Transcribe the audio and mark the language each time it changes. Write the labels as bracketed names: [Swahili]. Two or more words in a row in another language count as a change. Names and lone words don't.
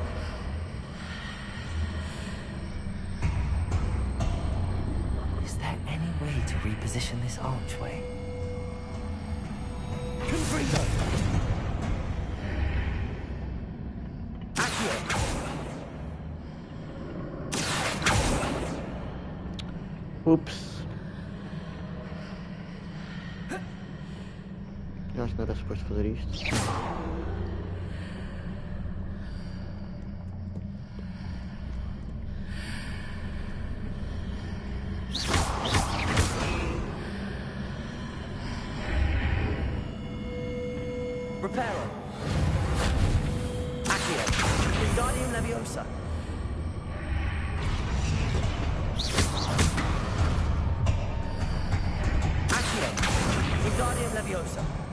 [English] Is there any way to reposition this archway? [Latin] Confringo! Accio! [Portuguese] Ups. Eu acho que não era suposto fazer isto. [Latin] Reparo. Accio. Wingardium Leviosa. Accio. Wingardium Leviosa.